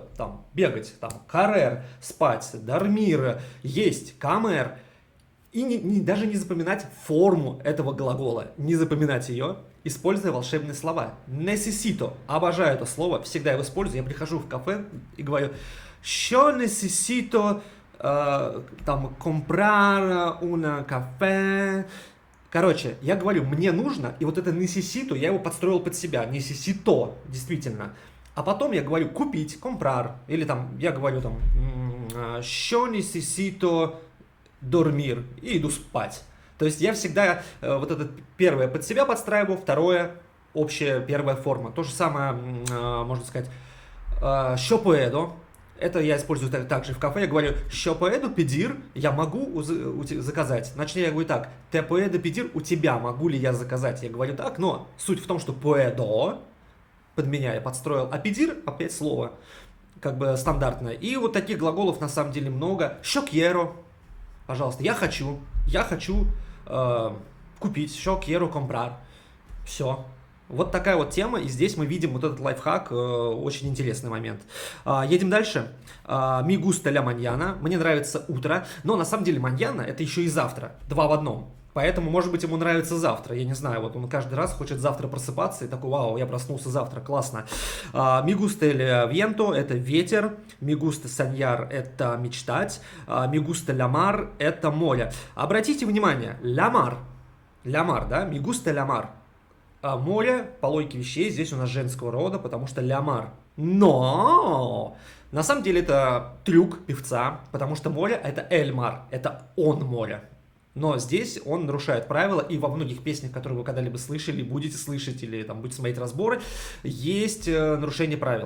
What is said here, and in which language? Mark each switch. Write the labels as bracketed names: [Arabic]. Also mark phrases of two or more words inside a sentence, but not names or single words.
[Russian] Там, бегать, карер, спать, дармир, есть, камер. И даже не запоминать форму этого глагола. Не запоминать ее, используя волшебные слова. Necesito. Обожаю это слово. Всегда его использую. Я прихожу в кафе и говорю, что [Spanish] necesito comprar una café. [Russian] Короче, я говорю, мне нужно, и вот это necesito, я его подстроил под себя. Necesito, действительно. А потом я говорю купить, comprar. Или я говорю что [Spanish] necesito dormir. [Russian] И иду спать. То есть я всегда вот это первое под себя подстраиваю, второе общая первая форма. То же самое, можно сказать, что puedo. Это я использую также в кафе. Я говорю, что [Spanish] puedo pedir, [Russian] я могу заказать. Значит, я говорю так, [Spanish] te puedo pedir, [Russian] у тебя могу ли я заказать. Я говорю так, но суть в том, что puedo, под меня я подстроил, а pedir опять слово, стандартное. И вот таких глаголов на самом деле много. Что quiero, пожалуйста, я хочу купить, что [Spanish] quiero comprar. [Russian] Все. Вот такая вот тема, и здесь мы видим вот этот лайфхак, очень интересный момент. Едем дальше. [Spanish] Mi gusta la mañana, [Russian] мне нравится утро, но на самом деле mañana это еще и завтра, два в одном. Поэтому, может быть, ему нравится завтра, я не знаю, вот он каждый раз хочет завтра просыпаться и такой, вау, я проснулся завтра, классно. [Spanish] Mi gusta el viento, [Russian] это ветер, [Spanish] mi gusta soñar, [Russian] это мечтать, [Spanish] mi gusta la mar, [Russian] это море. Обратите внимание, [Spanish] la mar, да, mi gusta la mar. [Russian] Море, по логике вещей, здесь у нас женского рода, потому что [Spanish] la mar. [Russian] Но на самом деле это трюк певца, потому что море это [Spanish] el mar, [Russian] это он море. Но здесь он нарушает правила, и во многих песнях, которые вы когда-либо слышали, будете слышать, или будете смотреть разборы, есть нарушение правил.